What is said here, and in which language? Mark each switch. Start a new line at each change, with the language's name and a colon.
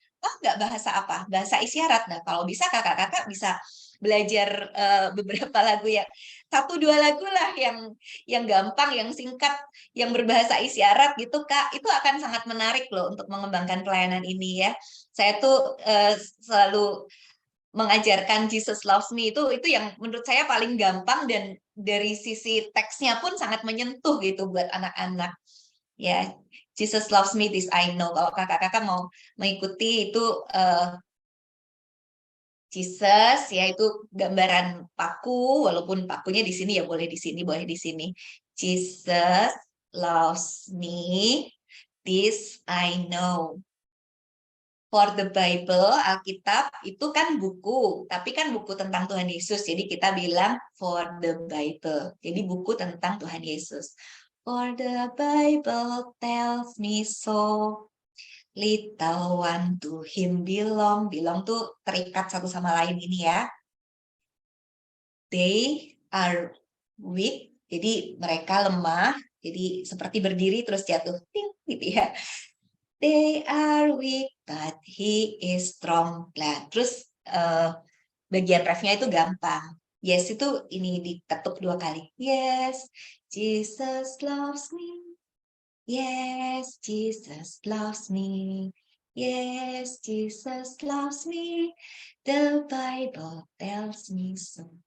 Indonesian: Oh, nggak bahasa apa? Bahasa isyarat. Nah, kalau bisa kakak-kakak bisa belajar beberapa lagu yang 1-2 lagu lah yang gampang, yang singkat, yang berbahasa isyarat gitu, Kak. Itu akan sangat menarik loh untuk mengembangkan pelayanan ini ya. Saya tuh selalu mengajarkan Jesus Loves Me itu yang menurut saya paling gampang, dan dari sisi teksnya pun sangat menyentuh gitu buat anak-anak.
English: Ya, Jesus Loves Me, This I Know.
Indonesian: Kalau kakak-kakak mau mengikuti itu Jesus, yaitu gambaran paku, walaupun pakunya di sini ya boleh di sini, boleh di sini.
English: Jesus loves me, this I know. For the Bible,
Indonesian: Alkitab itu kan buku, tapi kan buku tentang Tuhan Yesus. Jadi kita bilang
English: for the Bible.
Indonesian: Jadi buku tentang Tuhan Yesus.
English: For the Bible tells me so. Little one to him belong.
Indonesian: Belong tuh terikat satu sama lain ini ya.
English: They are weak.
Indonesian: Jadi mereka lemah. Jadi seperti berdiri terus jatuh. Ting, gitu ya.
English: They are weak, but he is strong.
Indonesian: Nah, terus bagian refnya itu gampang. Yes, itu ini diketuk 2 kali.
English: Yes, Jesus loves me. Yes, Jesus loves me. Yes, Jesus loves me. The Bible tells me so.